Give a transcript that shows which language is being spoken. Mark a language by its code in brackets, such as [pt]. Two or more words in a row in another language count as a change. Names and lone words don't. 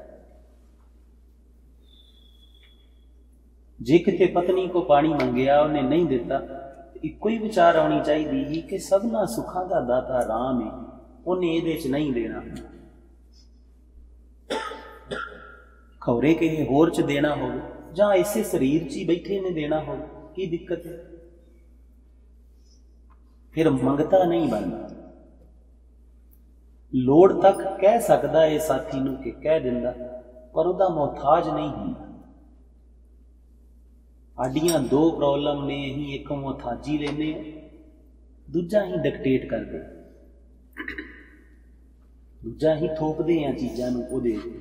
[pa] ਜੇ ਕਿਤੇ ਪਤਨੀ ਕੋ ਪਾਣੀ ਮੰਗਿਆ ਉਨ੍ਹੇਂ ਨਹੀਂ ਦਿੱਤਾ, ਇੱਕੋ ਹੀ ਵਿਚਾਰ ਆਣੀ ਚਾਹੀਏ ਕਿ ਸਭਨਾ ਸੁੱਖਾਂ ਦਾ ਦਾਤਾ ਰਾਮ ਹੈ, ਉਨ੍ਹੇਂ ਇਹਦੇ ਚ ਨਹੀਂ ਦੇਣਾ, ਖੌਰੇ ਕੇ ਹੋਰ ਚ ਦੇਣਾ ਹੋ, ਜਾਂ ਇਸੇ ਸਰੀਰ ਚ ਹੀ ਬੈਠੇ ਨੇ ਦੇਣਾ ਹੋ, ਕੀ ਦਿੱਕਤ ਹੈ? ਫਿਰ ਮੰਗਤਾ ਨਹੀਂ ਬਣਨਾ। ਲੋੜ ਤੱਕ ਕਹਿ ਸਕਦਾ ਇਹ ਸਾਥੀ ਨੂੰ ਕਿ ਕਹਿ ਦਿੰਦਾ, ਪਰ ਉਹਦਾ ਮੁਹਤਾਜ ਨਹੀਂ ਹੁੰਦਾ। ਸਾਡੀਆਂ ਦੋ ਪ੍ਰੋਬਲਮ ਨੇ, ਅਸੀਂ ਇੱਕ ਮੁਹਤਾਜੀ ਲੈਂਦੇ ਹਾਂ, ਦੂਜਾ ਅਸੀਂ ਡਿਕਟੇਟ ਕਰਦੇ, ਦੂਜਾ ਅਸੀਂ ਥੋਪਦੇ ਹਾਂ ਚੀਜ਼ਾਂ ਨੂੰ ਉਹਦੇ।